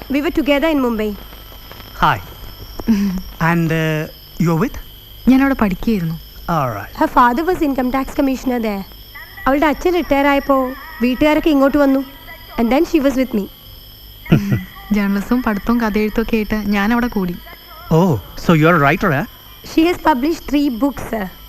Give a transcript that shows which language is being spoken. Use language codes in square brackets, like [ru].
[en] We were together in Mumbai. Hi. And you're with? [ml] ഞാനവിടെ പഠിക്കുകയായിരുന്നു. [en] All right. Her father was income tax commissioner there. [ml] അവളുടെ അച്ഛൻ retire ആയപ്പോൾ വീട്ടുകാരൊക്കെ ഇങ്ങോട്ട് വന്നു. [en] And then she was with me. [ml] ജേർണലിസവും പഠിത്തവും കഥയെഴുത്തും ഒക്കെ ആയിട്ട് ഞാൻ അവിടെ കൂടി. [en] Oh, so you're a writer, eh? She has published 3 books, sir.